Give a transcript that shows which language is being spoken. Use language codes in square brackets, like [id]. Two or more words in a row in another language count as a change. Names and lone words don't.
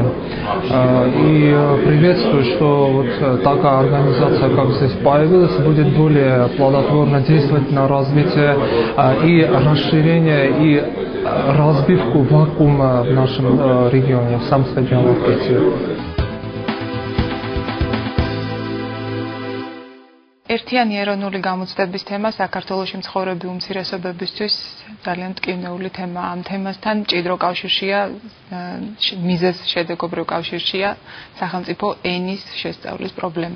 [ru] И приветствую, что вот такая организация, как здесь появилась, будет более плодотворно действовать на развитие и расширение, и разбивку вакуума в нашем регионе, в Самске-Джавахете. [ka] ერთიანი ეროვნული გამოცდების თემა საქართველოში მცხოვრები უმცირესობებისთვის ძალიან მტკივნეული თემაა. ამ თემასთან მჭიდრო კავშირშია, მიზეზ შედეგობრივ კავშირშია სახელმწიფო ენის შესწავლის პრობლემა.